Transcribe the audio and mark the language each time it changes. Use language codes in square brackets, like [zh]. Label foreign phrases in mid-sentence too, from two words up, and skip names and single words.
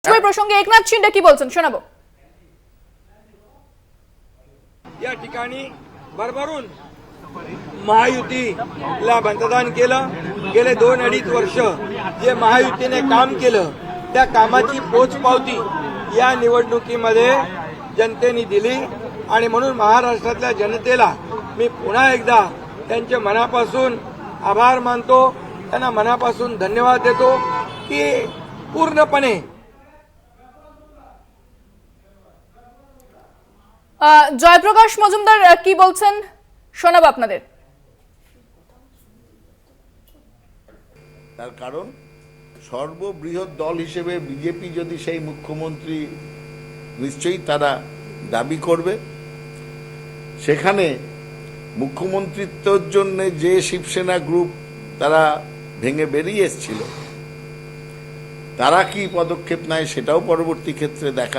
[bn] প্রসঙ্গে একনাথ শিন্দে কী बोलছেন শোনাবো। [mr] या ठिकाणी भरभरून महायुतीला मतदान केलं। गेले 2-2.5 वर्ष जे महायुतीने काम केलं त्या कामाची पोचपावती या निवडणुकीमध्ये जनतेने दिली आणि म्हणून महाराष्ट्रातल्या जनतेला मी पुन्हा एकदा त्यांचे मनापासून आभार मानतो, त्यांना मनापासून धन्यवाद देतो की पूर्णपणे [bn] জয়প্রকাশ মজুমদার কি বলছেন শোনাবো আপনাদের। তার কারণ সর্ববৃহৎ দল হিসেবে বিজেপি যদি সেই মুখ্যমন্ত্রী নিশ্চয়ই তারা দাবি করবে, সেখানে মুখ্যমন্ত্রিত্বের জন্য যে শিবসেনা গ্রুপ তারা ভেঙে বেরিয়ে এসেছিল তারা কি পদক্ষেপ নেয় সেটাও পরবর্তী ক্ষেত্রে দেখার।